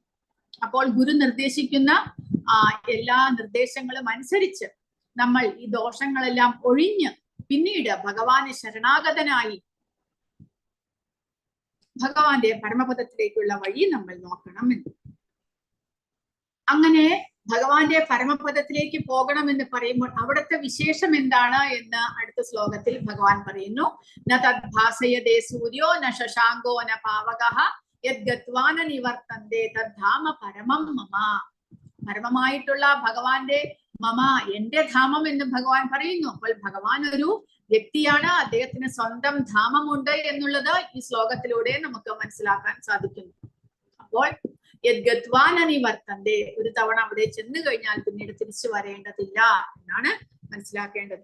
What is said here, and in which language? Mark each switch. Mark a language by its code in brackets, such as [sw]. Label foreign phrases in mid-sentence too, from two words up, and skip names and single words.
[ml] അപ്പോൾ ഗുരു നിർദ്ദേശിക്കുന്ന എല്ലാ നിർദ്ദേശങ്ങളും അനുസരിച്ച് നമ്മൾ ഈ ദോഷങ്ങളെല്ലാം ഒഴിഞ്ഞ് പിന്നീട് ഭഗവാന് ശരണാഗതനായി ഭഗവാന്റെ പരമപദത്തിലേക്കുള്ള വഴി നമ്മൾ നോക്കണം എന്ന്. അങ്ങനെ ഭഗവാന്റെ പരമപദത്തിലേക്ക് പോകണമെന്ന് പറയുമ്പോൾ അവിടുത്തെ വിശേഷം എന്താണ് എന്ന് അടുത്ത ശ്ലോകത്തിൽ ഭഗവാൻ പറയുന്നു. [sa] ന തദ്ഭാസയതേ സൂര്യോ ന ശശാങ്കോ ന പാവകഃ യദ്ഗത്വാന നിവർത്തന്തേ തദ്ധാമ പരമം മമ. [ml] പരമമായിട്ടുള്ള ഭഗവാന്റെ മമ, എന്റെ ധാമം എന്ന് ഭഗവാൻ പറയുന്നു. അപ്പോൾ ഭഗവാൻ ഒരു വ്യക്തിയാണ്, അദ്ദേഹത്തിന് സ്വന്തം ധാമമുണ്ട് എന്നുള്ളത് ഈ ശ്ലോകത്തിലൂടെ നമുക്ക് മനസ്സിലാക്കാൻ സാധിക്കുന്നു. അപ്പോൾ [sa] യദ്ഗത്വാന നിവർത്തന്തേ, [ml] ഒരു തവണ അവിടെ ചെന്നു കഴിഞ്ഞാൽ പിന്നീട് തിരിച്ചു വരേണ്ടതില്ല എന്നാണ് മനസ്സിലാക്കേണ്ടത്.